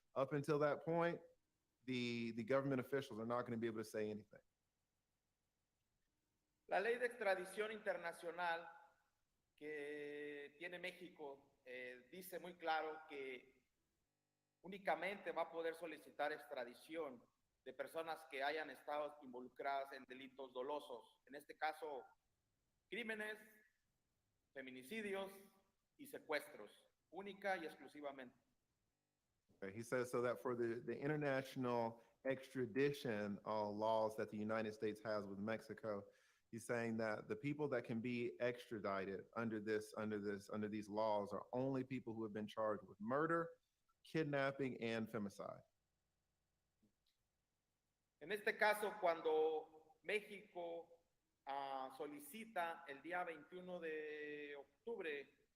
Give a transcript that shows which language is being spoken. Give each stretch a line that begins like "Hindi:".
English: Up until that point, the government officials are not going to be able to say anything.
Spanish: La ley de extradición internacional que tiene México dice muy claro que únicamente va a poder solicitar extradición de personas que hayan estado involucradas en delitos dolosos, en este caso, crímenes, feminicidios y secuestros, única y exclusivamente.
English: Okay, he says so that for the international extradition laws that the United States has with Mexico, he's saying that the people that can be extradited under these laws are only people who have been charged with murder, kidnapping, and femicide.
Spanish: En este caso, cuando México solicita el día 21 de octubre